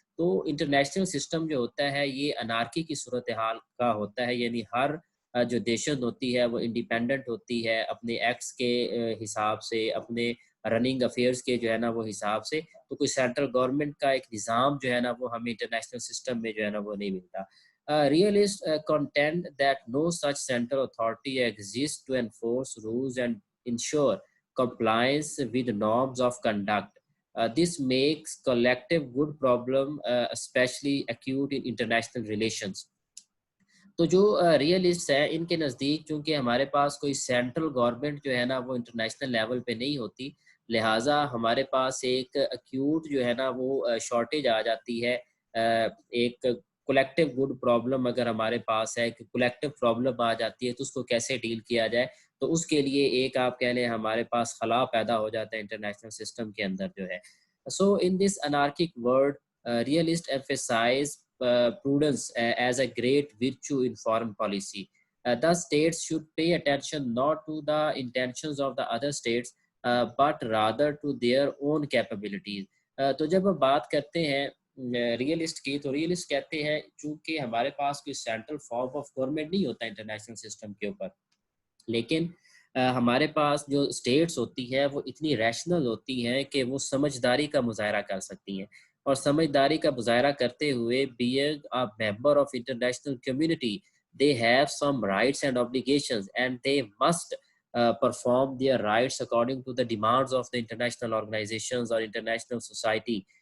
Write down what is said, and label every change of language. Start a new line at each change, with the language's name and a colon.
Urdu: تو international system جو ہوتا ہے یہ انارکی کی صورتحال کا ہوتا ہے، یعنی ہر جو نیشن ہوتی ہے وہ انڈیپینڈنٹ ہوتی ہے اپنے ایکٹس کے حساب سے، اپنے رننگ افیئرس کے جو ہے نا وہ حساب سے. تو کوئی سینٹرل گورنمنٹ کا ایک نظام جو ہے نا وہ ہمیں انٹرنیشنل سسٹم میں جو ہے نا وہ نہیں ملتا.
English: Realists contend that no such central authority exists to enforce rules and ensure compliance with norms of conduct. This makes collective good problem especially acute in international relations.
Urdu: تو جو ریئلسٹ ہے ان کے نزدیک چونکہ ہمارے پاس کوئی سینٹرل گورنمنٹ جو ہے نا وہ انٹرنیشنل لیول پہ نہیں ہوتی، لہٰذا ہمارے پاس ایک ایکیوٹ جو ہے نا وہ شارٹیج آ جاتی ہے. ایک کولیکٹیو گڈ پرابلم اگر ہمارے پاس ہے کہ کولیکٹیو پرابلم آ جاتی ہے تو اس کو کیسے ڈیل کیا جائے، تو اس کے لیے ایک آپ کہہ لیں ہمارے پاس خلا پیدا ہو جاتا ہے انٹرنیشنل سسٹم کے اندر جو ہے.
English: So in this anarchic world realist emphasise prudence as a great virtue in foreign policy. Thus, states should pay attention not to the intentions of the other states, but rather to their own capabilities.
Urdu: تو جب ہم بات کرتے ہیں realist کی، تو realist کہتے ہیں چونکہ ہمارے پاس کوئی سینٹرل فارم آف گورنمنٹ نہیں ہوتا انٹرنیشنل سسٹم کے اوپر، لیکن ہمارے پاس جو اسٹیٹس ہوتی ہے وہ اتنی ریشنل ہوتی ہیں کہ وہ سمجھداری کا مظاہرہ کر سکتی ہیں، اور سمجھداری کا مظاہرہ کرتے ہوئے
English: being a member of international community they have some rights and obligations and they must perform their rights according to the demands of the international organizations or international society